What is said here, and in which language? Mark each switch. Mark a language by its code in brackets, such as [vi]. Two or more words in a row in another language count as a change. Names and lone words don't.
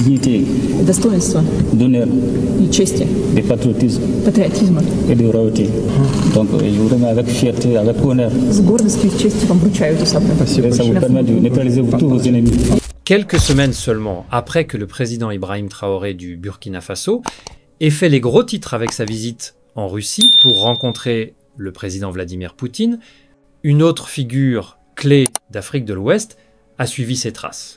[fr] dignité, [ru] достоинства [fr] d'honneur, [ru] и чести, [fr] de patriotisme [ru] патриотизма. [fr] et de royauté. Donc je vous remets avec fierté, avec honneur. [ru] С гордостью и честью вам вручаю эту саблю. [fr] Et ça vous permet de neutraliser tous vos ennemis. Quelques semaines seulement après que le président Ibrahim Traoré du Burkina Faso ait fait les gros titres avec sa visite en Russie pour rencontrer le président Vladimir Poutine, une autre figure clé d'Afrique de l'Ouest a suivi ses traces.